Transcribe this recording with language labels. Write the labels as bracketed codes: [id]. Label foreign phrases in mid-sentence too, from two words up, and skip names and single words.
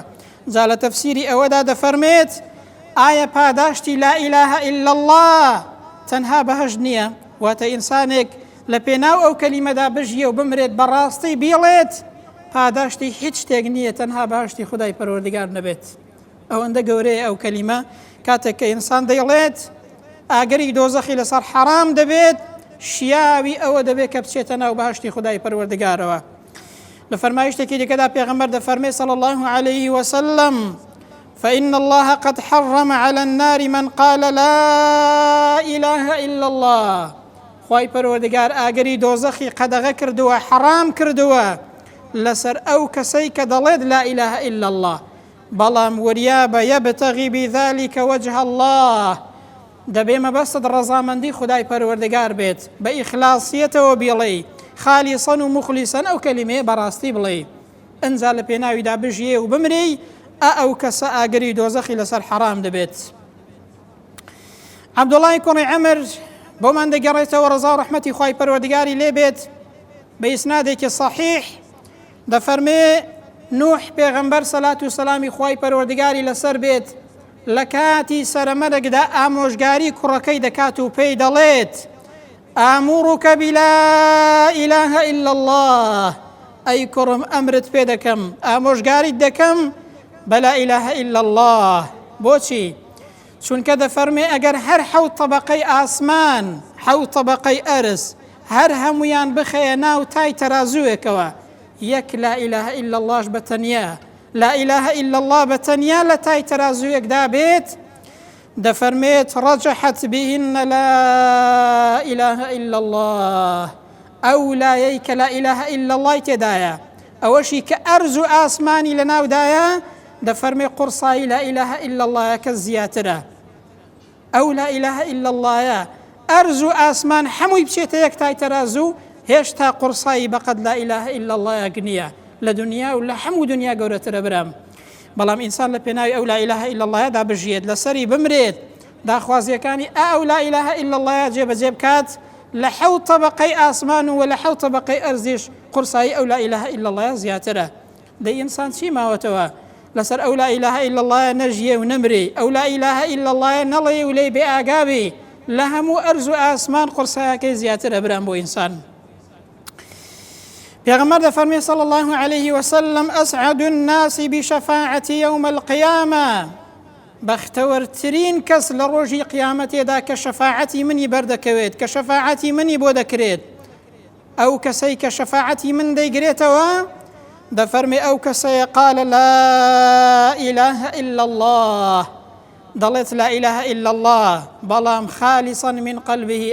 [ckb] جا لە تەفسیری ئەوەدا دەفەرمێت ئایا پاداشتی [ar] لا إله إلا الله [ckb] تەنها بەهەشت نییە؟ واتە ئینسانێک لە پێناو ئەو کەلیمەدا بژیە و بمرێت بەڕاستی بیڵێت پاداشتی هیچ شتێک نییە تەنها بەهەشتی خودای پەروەردگار نەبێت. ئەوەندە گەورەیە ئەو کەلیمە، کاتێک کە ئینسان دەیڵێت ئاگری دۆزەخی لەسەر حرام دەبێت، شیاوی ئەوە دەبێت کە بچێتە ناو بەهەشتی خودای پەروەردگارەوە. لە فەرمایشتێکی دیکەدا پێغەمبەر دەفەرمێ [ar] صلى الله عليه وسلم فإن الله قد حرم على النار من قال لا إله إلا الله، [ckb] خوای پەروەردگار ئاگری دۆزەخی قەدەغە کردووە، حرام کردووە لەسەر ئەو کەسەی کە دەڵێت [ar] لا إله إلا الله، [ckb] بەڵام وریا بە [ar] یەبتەغی بذلك وجه الله، [ckb] دەبێ مەبەستت ڕەزامەندی خودای پەروەردگار بێت، بە ئیخلاسیەتەوە بیڵێ، [ar] خالیسەن و مخلیسەن [ckb] ئەو کەلیمەیە بەڕاستی بڵێ، ئەنجا لە پێناویدا بژیێ و بمرێ، ئەو کەسە ئاگری دۆزەخی لەسەر حرام دەبێت. عەبدوڵای کوڕی عەمر بۆمان دەگەڕێتەوە ڕەزا و ڕەحمەتی خوای پەروەردگاری لێ بێت بە ئیسنادێکی صەحیح، دەفەرمێ نوح پێغەمبەر سەلات و سەلامی خوای پەروەردگاری لەسەر بێت لە کاتی سەرەمەرگدا ئامۆژگاری کوڕەکەی دەکات و پێی دەڵێت [ar] ئاموڕکە بلا إله إلا الله، [ckb] ئەی کوڕم ئەمرت پێ دەکەم، ئامۆژگاریت دەکەم [ar] بلا إله إلا الله. [ckb] بۆچی؟ چونکە دەفەرمێ ئەگەر هەر حەوت طەبەقەی ئاسمان، حەوت طەبەقەی ئەرز هەر هەمویان بخەیە ناو تای تەرازووێکەوە، یەک [ar] لا إله إلا اللهش [ckb] بەتەنیا، [ar] لا إله إلا الله [ckb] بەتەنیا لە تای تەرازوویەکدا بێت، دەفەرمێت [ar] ڕەجەحەت بهن لا إله إلا الله، [ckb] ئەو لایەی کە [ar] لا إله إلا الله [ckb] تێدایە، ئەوەشی کە ئەرز و ئاسمانی لە ناودایە، دەفەرمێ قورسایی [ar] لا إله إلا الله [ckb] کە زیاترە، ئەو [ar] لا إله إلا الله [ckb] ئەرز و ئاسمان هەمووی بچێتە یەک تای تەرازوو، هێشتا قورسایی بەقەد [ar] لا إله إلا الله [ckb] نییە لە دنیا و لە هەموو دنیا گەورەترە برام. بەڵام ئینسان لە پێناوی ئەو [ar] لا إله إلا الله [ckb] دا بژێت، لەسەری بمرێت، داخوازیەکانی ئەو [ar] لا إله إلا الله [ckb] جێبەجێ بکات، لە حەوت طەبەقەی ئاسمان و لە حەوت طەبەقەی ئەرزیش قورسایی ئەو [ar] لا إله إلا الله [ckb] زیاترە. دەی ئینسان چی ماوەتەوە لەسەر ئەو [ar] لا إله إلا الله [ckb] نەژیە و نەمرێ، ئەو [ar] لا إله إلا الله [ckb] نەڵێ و لێی بێ ئاگابێ، لە هەموو ئەرز و ئاسمان قورسایەکەی زیاترە برام بۆ ئینسان. پێغەمبەر دەفەرمێ [ar] صلى الله عليه وسلم أسعد الناس بشفاعة يوم القيامة [ckb] بەختەوەرترین کەس لە ڕۆژی قیامەتێدا کە شەفاعەتی منی بەردەکەوێت کە شەفاعەتی منی بۆ دەکرێت ئەو کەسەی کە شەفاعەتی من دەیگرێتەوە دەفەرمێ ئەو کەسەیە [ar] قال لا إله إلا الله [ckb] دەڵێت [ar] لا إله إلا الله [ckb] بەڵام [ar] خالصا من قلبه